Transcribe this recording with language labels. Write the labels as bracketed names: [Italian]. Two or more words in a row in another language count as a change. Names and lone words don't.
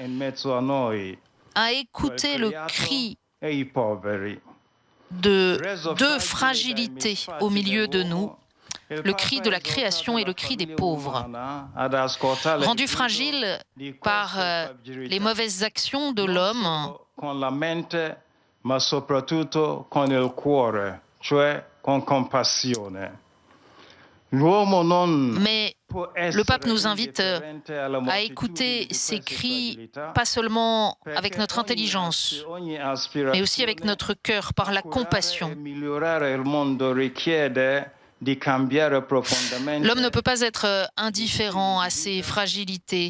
[French] à écouter le cri de deux fragilités au milieu de nous, le cri de la création et le cri des pauvres. Rendus fragiles par les mauvaises actions de l'homme, [Italian] con la mente, ma soprattutto con il cuore, cioè con compassione. [French] mais le pape nous invite à écouter ces cris, pas seulement avec notre intelligence, mais aussi avec notre cœur, par la compassion. L'homme ne peut pas être indifférent à ses fragilités.